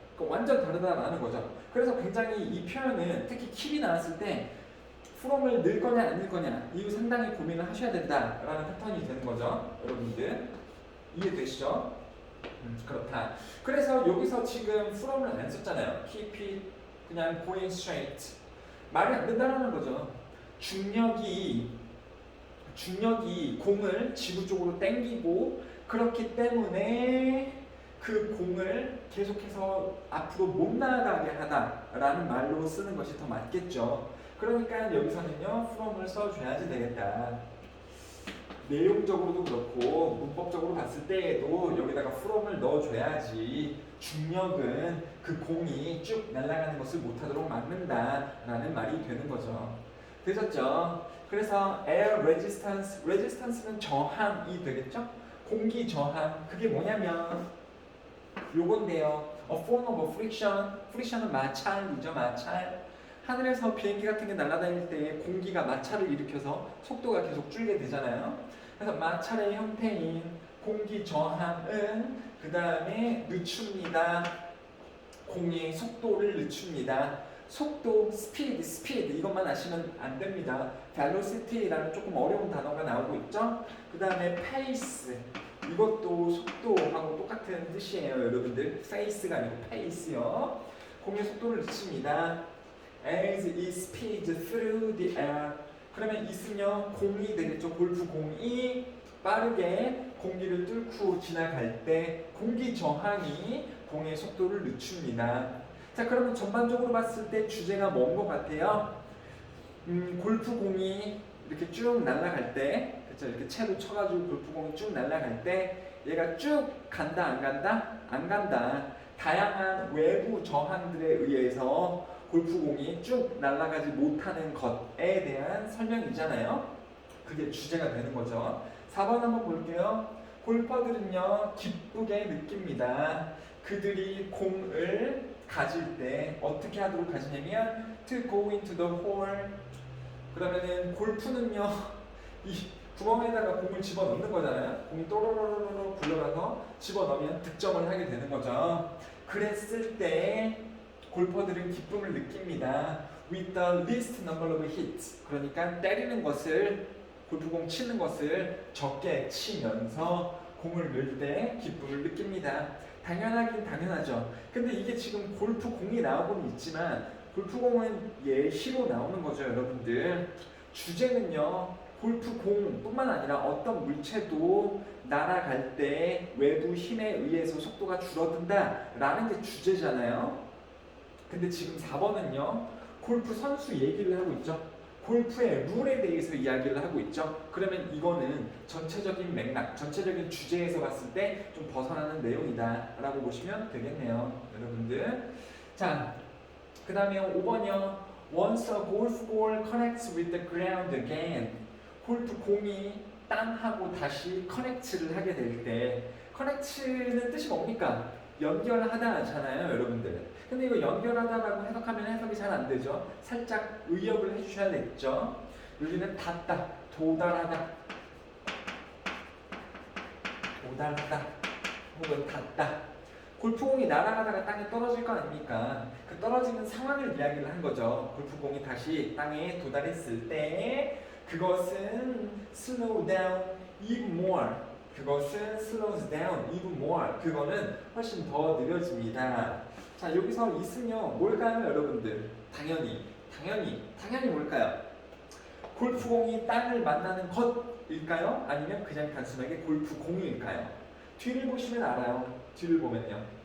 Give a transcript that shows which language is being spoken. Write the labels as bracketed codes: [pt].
[ko] 그러니까 완전 다르다라는 거죠. 그래서 굉장히 이 표현은 특히 keep이 나왔을 때 from을 넣을 거냐 안 넣을 거냐 이거 상당히 고민을 하셔야 된다라는 패턴이 되는 거죠. 여러분들 이해되시죠? 그렇다. 그래서 여기서 지금 from을 안 썼잖아요. [en] keep it [ko] 그냥 [en] going straight. [ko] 말이 안 된다는 거죠. 중력이 공을 지구 쪽으로 당기고 그렇기 때문에 그 공을 계속해서 앞으로 못 나가게 하다라는 말로 쓰는 것이 더 맞겠죠. 그러니까 여기서는요 from을 써줘야지 되겠다. 내용적으로도 그렇고 문법적으로 봤을 때에도 여기다가 from을 넣어줘야지 중력은 그 공이 쭉 날아가는 것을 못하도록 막는다라는 말이 되는 거죠. 되셨죠? 그래서 [en] air resistance [ko] 는 저항이 되겠죠? 공기 저항 그게 뭐냐면 요건데요. [en] a form of friction은 [ko] 마찰이죠. 마찰. 하늘에서 비행기 같은 게 날아다닐 때 공기가 마찰을 일으켜서 속도가 계속 줄게 되잖아요. 그래서 마찰의 형태인 공기 저항은 그 다음에 늦춥니다. 공의 속도를 늦춥니다. 속도, 스피드 이것만 아시면 안 됩니다. velocity라는 조금 어려운 단어가 나오고 있죠. 그 다음에 pace 이것도 속도하고 똑같은 뜻이에요, 여러분들. pace가 아니고 pace요. 공의 속도를 늦춥니다. [en] as it speeds through the air. [ko] 그러면 있으면 공이 되겠죠. 골프 공이 빠르게 공기를 뚫고 지나갈 때 공기 저항이 공의 속도를 늦춥니다. 자, 그러면 전반적으로 봤을 때 주제가 뭔 것 같아요? 골프 공이 이렇게 쭉 날아갈 때, 그렇죠? 이렇게 채로 쳐가지고 골프 공이 쭉 날아갈 때 얘가 쭉 간다, 안 간다? 안 간다. 다양한 외부 저항들에 의해서 골프공이 쭉 날아가지 못하는 것에 대한 설명이잖아요. 그게 주제가 되는 거죠. 4번 한번 볼게요. 골퍼들은요 기쁘게 느낍니다. 그들이 공을 가질 때 어떻게 하도록 하시냐면 [en] to go into the hole. [ko] 그러면은 골프는요 이 구멍에다가 공을 집어넣는 거잖아요. 공이 또로로로로 굴러가서 집어넣으면 득점을 하게 되는 거죠. 그랬을 때 골퍼들은 기쁨을 느낍니다. [en] With the least number of hits. [ko] 그러니까 때리는 것을, 골프공 치는 것을 적게 치면서 공을 넣을 때 기쁨을 느낍니다. 당연하긴 당연하죠. 근데 이게 지금 골프공이 나오고는 있지만 골프공은 예시로 나오는 거죠, 여러분들. 주제는요, 골프공뿐만 아니라 어떤 물체도 날아갈 때 외부 힘에 의해서 속도가 줄어든다 라는 게 주제잖아요. 근데 지금 4번은요 골프 선수 얘기를 하고 있죠. 골프의 룰에 대해서 이야기를 하고 있죠. 그러면 이거는 전체적인 맥락, 전체적인 주제에서 봤을 때 좀 벗어나는 내용이다 라고 보시면 되겠네요, 여러분들. 자, 그 다음에 5번이요. [en] Once a golf ball connects with the ground again. [ko] 골프 공이 땅하고 다시 커넥트를 하게 될 때, 커넥트는 뜻이 뭡니까? 연결하다잖아요, 여러분들. 근데 이거 연결하다라고 해석하면 해석이 잘 안 되죠. 살짝 의역을 해주셔야 되겠죠. 여기는 닿다, 도달하다, 혹은 닿다. 골프공이 날아가다가 땅에 떨어질 거 아닙니까? 그 떨어지는 상황을 이야기를 한 거죠. 골프공이 다시 땅에 도달했을 때 그것은 [en] slow down even more. [ko] 그것은 [en] slows down even more. [ko] 그거는 훨씬 더 느려집니다. 자, 여기서 있으면 뭘까요, 여러분들? 당연히 뭘까요? 골프공이 땅을 만나는 것일까요? 아니면 그냥 단순하게 골프공일까요? 뒤를 보시면 알아요. 뒤를 보면요.